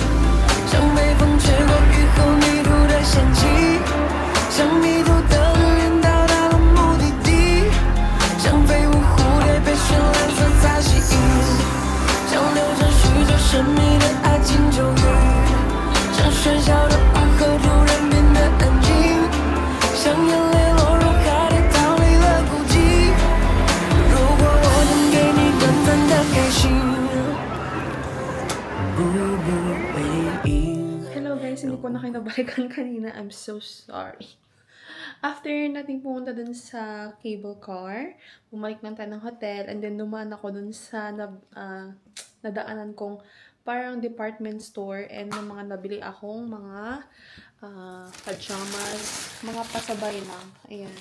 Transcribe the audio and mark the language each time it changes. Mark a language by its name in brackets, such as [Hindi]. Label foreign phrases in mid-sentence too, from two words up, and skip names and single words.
[Chinese] 像北风吹过雨后泥土的嫌弃，像迷途的人到达了目的地，像飞舞蝴蝶被绚烂色彩吸引，像流传许久神秘的爱情咒语，像喧嚣的午后突然变得安静，像眼泪落入海底逃离了孤寂。如果我能给你短暂的开心。 [English] Hello guys, [Filipino] hindi sakay kanina. [English] I'm so sorry. [Filipino] After natin pumunta dun sa [English] cable car, [Filipino] bumalik lang tayo ng hotel, [English] and then [Filipino] dumaan ako dun sa nadaanan kong parang [English] department store, [Filipino] and ng mga nabili akong mga pajamas, mga pasabay lang. Ayan.